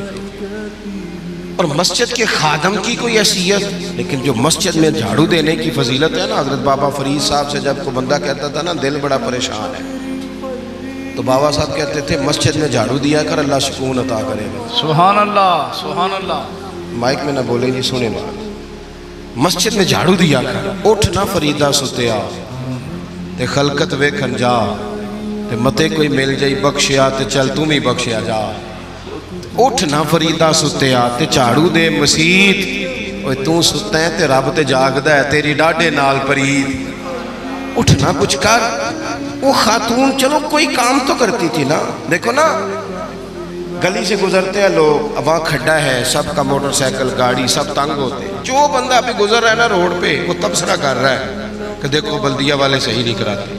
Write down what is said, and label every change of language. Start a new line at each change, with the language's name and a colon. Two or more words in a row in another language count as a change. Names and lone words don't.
Urdu: اور مسجد کے خادم کی کوئی حیثیت، لیکن جو مسجد میں جھاڑو دینے کی فضیلت ہے نا، حضرت بابا فرید صاحب سے جب کوئی بندہ کہتا تھا نا دل بڑا پریشان ہے، تو بابا صاحب کہتے تھے مسجد میں جھاڑو دیا کر، اللہ سکون عطا کرے گا۔
Arabic: سبحان اللہ، سبحان اللہ۔
Urdu: مائک میں نہ بولے جی، سنے نا، مسجد میں جھاڑو دیا کر،
Punjabi: اٹھ نہ فریدہ ستیا تے خلقت ویکھن جا، تے متے کوئی مل جائی بخشیا تے چل تم ہی بخشیا جا۔ اٹھ نہ فریدہ ستیا تے جھاڑو دے مسیت، اوے تو ستا ہے تے رب تے جاگدا ہے، تیری ڈاڈے نال پرید۔
Urdu: اٹھ نہ کچھ کر۔ وہ خاتون چلو کوئی کام تو کرتی تھی نا۔ دیکھو نا گلی سے گزرتے ہیں لوگ، اب وہاں کھڈا ہے، سب کا موٹر سائیکل گاڑی سب تنگ ہوتے ہیں، جو بندہ ابھی گزر رہا ہے نا روڈ پہ، وہ تبصرہ کر رہا ہے کہ دیکھو بلدیہ والے صحیح نہیں کراتے۔